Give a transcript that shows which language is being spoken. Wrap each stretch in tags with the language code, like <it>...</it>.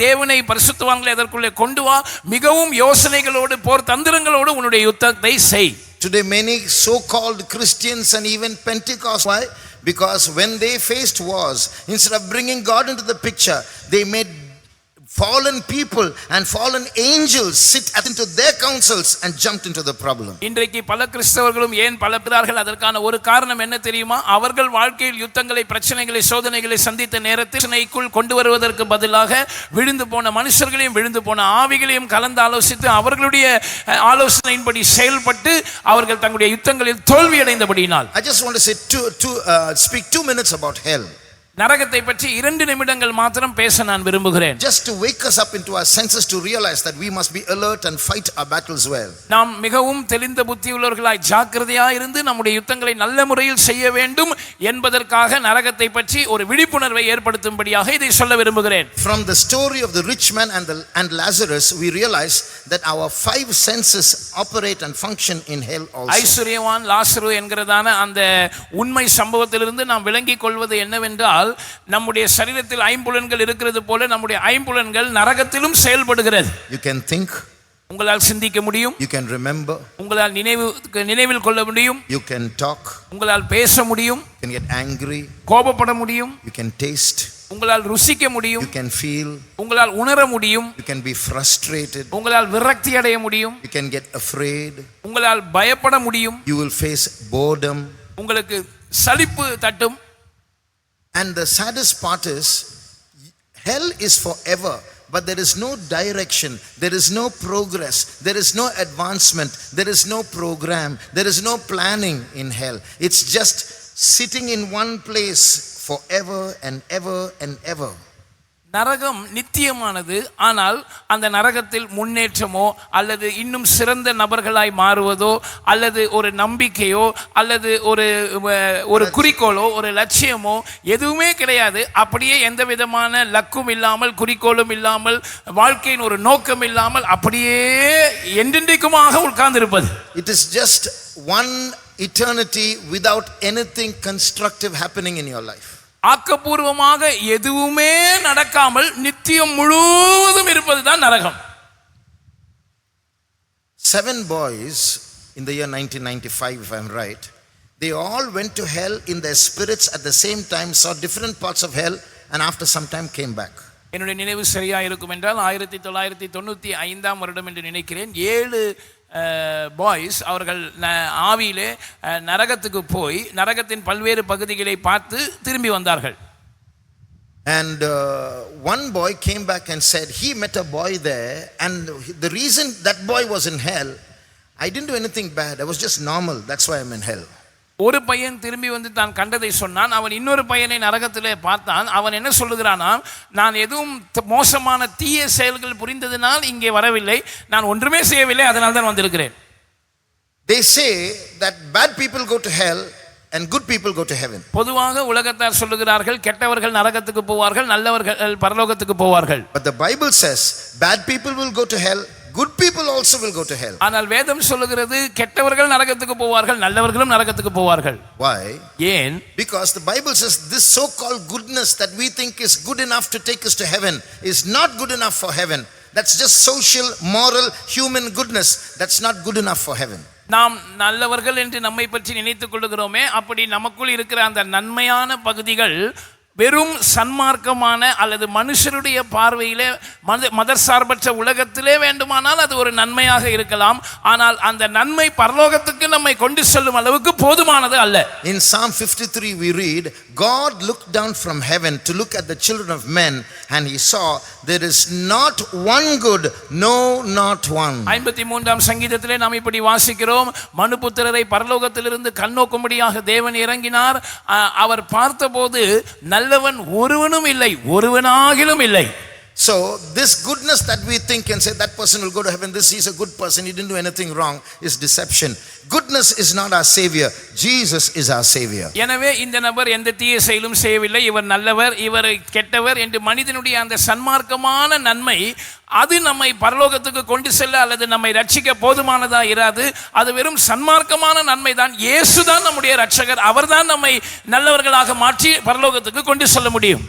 <ta>தேவனை பரிசுத்தவான்களை அதற்குள்ளே கொண்டு வா. மிகவும் யோசனைகளோடு, போர் தந்திரங்களோடு உன்னுடைய யுத்தத்தை செய்.</ta> <en>Today many so-called Christians and even Pentecost, why? Because when they faced wars, instead of bringing God into the picture, they made fallen people and fallen angels sit into their councils and jumped into the problem.</en> <ta>இன்றைக்கு பல கிறிஸ்தவர்களும் ஏன் பலக்கிறார்கள்? அதற்கான ஒரு காரணம் என்ன தெரியுமா? அவர்கள் வாழ்க்கையில் யுத்தங்களை, பிரச்சனைகளை, சோதனைகளை சந்தித்த நேரத்தில் பிரச்சனைக்குள் கொண்டு வருவதற்கு பதிலாக விழுந்து போன மனுஷர்களையும் விழுந்து போன ஆவிகளையும் கலந்து ஆலோசித்து அவர்களுடைய ஆலோசனையின்படி செயல்பட்டு அவர்கள் தங்களுடைய யுத்தங்களில் தோல்வி அடைந்தபடியினால்.</ta> <en>I just want to say speak 2 minutes about hell.</en> <ta>நரகத்தை பற்றி 2 நிமிடங்கள் மாத்திரம் பேச நான் விரும்புகிறேன்.</ta> <en>Just to wake us up into our senses to realize that we must be alert and fight our battles well.</en> <ta>நாம் மிகவும் தெளிந்த புத்தியுள்ளவர்களாய் ஜாக்கிரதையாய் இருந்து நம்முடைய யுத்தங்களை நல்ல முறையில் செய்ய வேண்டும் என்பதற்காக நரகத்தை பற்றி ஒரு விழிப்புணர்வை ஏற்படுத்தும்படியாக இதை சொல்ல விரும்புகிறேன்.</ta> <en>From the story of the rich man and Lazarus, we realize that our 5 senses operate and function in hell also.</en> <ta>ஐஸ்வரியவான் லாசரு என்கிறதான அந்த உண்மை சம்பவத்திலிருந்து நாம் விளங்கிக் கொள்வது என்னவென்றால், நம்முடைய சரீரத்தில் ஐம்புலன்கள் இருக்கிறது போல நம்முடைய ஐம்புலன்கள் நரகத்திலும் செயல்படுகிறது.</ta> <en>You can think,</en> <ta>உங்களால் சிந்திக்க முடியும்,</ta> <en>you can remember,</en> <ta>உங்களால் நினைவில் கொள்ள முடியும்,</ta> <en>you can talk,</en> <ta>உங்களால் பேச முடியும்,</ta> <en>you can get angry,</en> <ta>கோபப்பட முடியும்,</ta> <en>you can taste,</en> <ta>உங்களால் ருசிக்க முடியும்,</ta> <en>you can feel,</en> <ta>உங்களால் உணர முடியும்,</ta> <en>you can be frustrated,</en> <ta>உங்களால் விரக்தி அடைய முடியும்,</ta> <en>you can get afraid,</en> <ta>உங்களால் பயப்பட முடியும்,</ta> <en>you will face boredom.</en> <ta>உங்களுக்கு சலிப்பு தட்டும்.</ta> <en>And the saddest part is, hell is forever, but there is no direction, there is no progress, there is no advancement, there is no program, there is no planning in hell. It's just sitting in one place forever and ever and ever.</en> <ta>நரகம் நித்தியமானது. ஆனால் அந்த நரகத்தில் முன்னேற்றமோ அல்லது இன்னும் சிறந்த நபர்களாய் மாறுவதோ அல்லது ஒரு நம்பிக்கையோ அல்லது ஒரு குறிக்கோளோ ஒரு லட்சியமோ எதுவுமே கிடையாது. அப்படியே எந்த விதமான லக்கும் இல்லாமல், குறிக்கோளும் இல்லாமல், வாழ்க்கையின் ஒரு நோக்கம் இல்லாமல் அப்படியே என்றென்றைக்குமாக உட்கார்ந்திருப்பது.</ta> <en>It is just one eternity without anything constructive happening in your life.</en> <ta>ஆக்கப்பூர்வமாக எதுவுமே நடக்காமல் நித்தியம் முழுவதும் இருப்பதுதான் நரகம்.</ta> <en>7 boys in the year 1995, if I'm right, they all went to hell in their spirits at the same time, saw different parts of hell, and after some time came back.</en> <ta>என்னுடைய நினைவு சரியா இருக்கும் என்றால் 1995 வருடம் என்று நினைக்கிறேன். 7 பாய்ஸ் அவர்கள் ஆவியிலே நரகத்துக்கு போய் நரகத்தின் பல்வேறு பகுதிகளை பார்த்து திரும்பி வந்தார்கள்.</ta> <en>And one boy came back and said he met a boy there, and the reason that boy was in hell, I didn't do anything bad, I was just normal, that's why I'm in hell.</en> <ta>ஒரு பையன் திரும்பி வந்து தான் கண்டதை சொன்னான். அவன் இன்னொரு பையனை நரகத்திலே பார்த்தான். அவன் என்ன சொல்லுகிறானா, நான் எதுவும் மோசமான தீய செயல்கள் புரிந்ததினால் இங்கே வரவில்லை, நான் ஒன்றுமே செய்யவில்லை, அதனால தான் வந்திருக்கிறேன்.</ta> <en>They say that bad people go to hell and good people go to heaven.</en> <ta>பொதுவாக உலகத்தார் சொல்லுகிறார்கள், கெட்டவர்கள் நரகத்துக்கு போவார்கள், நல்லவர்கள் பரலோகத்துக்கு போவார்கள்.</ta> <en>But the Bible says bad people will go to hell, good people also will go to hell.</en> <ta>ஆனால் வேதம் சொல்லுகிறது கெட்டவர்கள் நரகத்துக்கு போவார்கள், நல்லவர்களும் நரகத்துக்கு போவார்கள்.</ta> <en>Why?</en> <ta>ஏன்?</ta> <en>Because the Bible says this so-called goodness that we think is good enough to take us to heaven is not good enough for heaven. That's just social, moral, human goodness. That's not good enough for heaven.</en> <ta>நாம் நல்லவர்கள் என்று நம்மை பற்றி நினைத்துக் கொள்கிறோமே, அப்படி நமக்குள் இருக்கிற அந்த நன்மையான பகுதிகள் வெறும் சன்மார்க்கமான அல்லது மனுஷருடைய பார்வையிலே மதசார்பற்ற உலகத்திலே வேண்டுமானால் அது ஒரு நன்மையாக இருக்கலாம். ஆனால் அந்த நன்மை பரலோகத்துக்கு நம்மை கொண்டு செல்லும் அளவுக்கு போதுமானது அல்ல.</ta> <en>In Psalm 53 we read, God looked down from heaven to look at the children of men, and he saw there is not one good, no, not one.</en> <ta>53ஆம் சங்கீதத்திலே நாம் இப்படி வாசிக்கிறோம், மனுபுத்திரரை பரலோகத்திலிருந்து கண்ணோக்கும்படியாக தேவன் இறங்கினார். அவர் பார்த்தபோது நல்லவன் ஒருவனும் இல்லை, ஒருவனாகிலும் இல்லை.</ta> <en>So this goodness that we think and say that person will go to heaven, this is a good person, he didn't do anything wrong, is deception. Goodness is not our savior, Jesus is our savior.</en> <ta>எனவே இந்த நபர் எந்த தீய செயலும் செய்யவில்லை, இவர் நல்லவர், இவர் கெட்டவர் என்று மனிதனுடைய அந்த சன்மார்க்கமான நன்மை அது நம்மை பரலோகத்துக்கு கொண்டு செல்ல அல்லது நம்மை ரட்சிக்க போதுமானதா இராது. அது வெறும் சன்மார்க்கமான நன்மை தான். இயேசு தான் நம்முடைய ரட்சகர், அவர்தான் நம்மை நல்லவர்களாக மாற்றி பரலோகத்துக்கு கொண்டு செல்ல முடியும்.</ta>